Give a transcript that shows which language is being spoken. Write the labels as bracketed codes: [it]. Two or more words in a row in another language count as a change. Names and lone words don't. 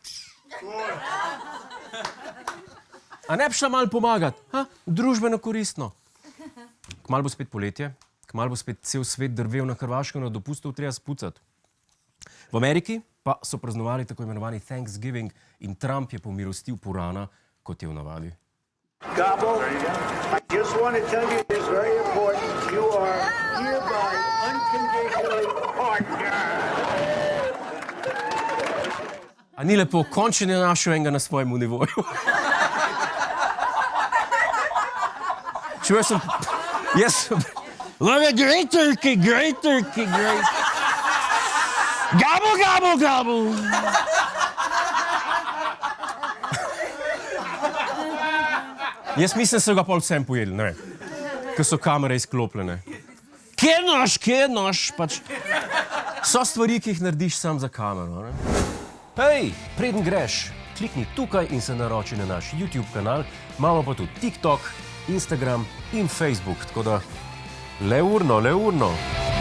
[sl] A ne bi šla malo pomagati? Družbeno koristno. Kmalu bo spet poletje, kmalu bo spet cel svet drvel na Hrvaško, na dopustu treba spucati. V Ameriki pa so praznovali tako imenovani Thanksgiving in Trump je pomilostil purana, kot je v navadi. [en] Gabo, I just want to tell you this very important. You are hereby unconditionally partnered. [sl] A ni lepo, končno je našel enega na svojemu nivoju. Čuvaj sem... [en] Look at great turkey, great turkey, great... Gobble, gobble, gobble! [sl] Jaz mislim, da so ga pol vsem pojedli, ne vem, ker so kamere izklopljene. Kje je nož, pač... So stvari, ki jih narediš sam za kamero, ne? Hej, preden greš, klikni tukaj in se naroči na naš YouTube kanal, imamo pa tudi TikTok, Instagram in Facebook, tako da le urno.